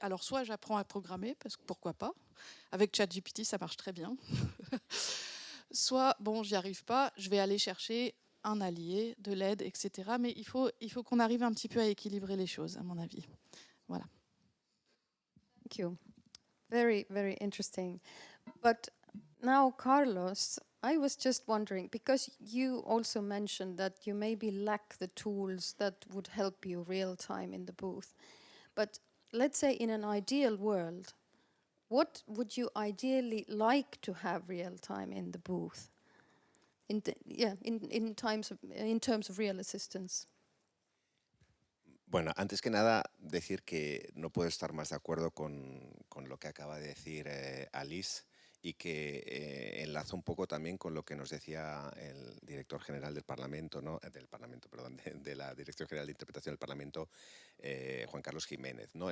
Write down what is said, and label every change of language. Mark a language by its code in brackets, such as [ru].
[fr] Alors soit j'apprends à programmer, parce que pourquoi pas, avec ChatGPT ça marche très bien. Soit bon j'y arrive pas, je vais aller chercher un allié, de l'aide, etc. Mais il faut qu'on arrive un petit peu à équilibrer les choses, à mon avis. Voilà. [en] Thank you. Very, very interesting. But now, Carlos, I was just wondering, because you also mentioned that you maybe lack the tools that would help you real time in the booth. But let's say in an ideal world, what would you ideally like to have real time in the booth? In terms of real assistance. [es] Bueno, antes que nada, decir que no puedo estar más de acuerdo con lo que acaba de decir Alice, y que enlazo un poco también con lo que nos decía el director general del Parlamento, ¿no? de la Dirección General de Interpretación del Parlamento, Juan Carlos Jiménez, ¿no?